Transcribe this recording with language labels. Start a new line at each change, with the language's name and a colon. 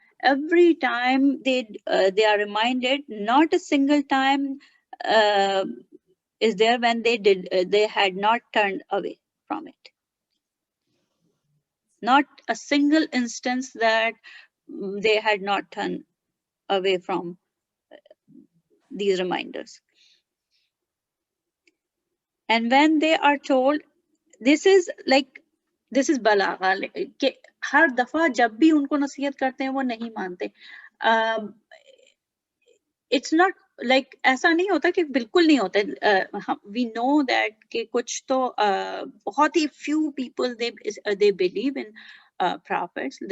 English: Every time they are reminded, not a single time is there when they had not turned away from it. Not a single instance that they had not turned away from these reminders. And when they are told, this is balagha
Hindi: कि हर दफा जब भी उनको नसीहत करते हैं वो नहीं मानते.
English: It's not like
Hindi: ऐसा नहीं होता कि बिल्कुल नहीं होता.
English: We know that
Hindi: कि कुछ तो बहुत ही
English: few people they believe in prophets.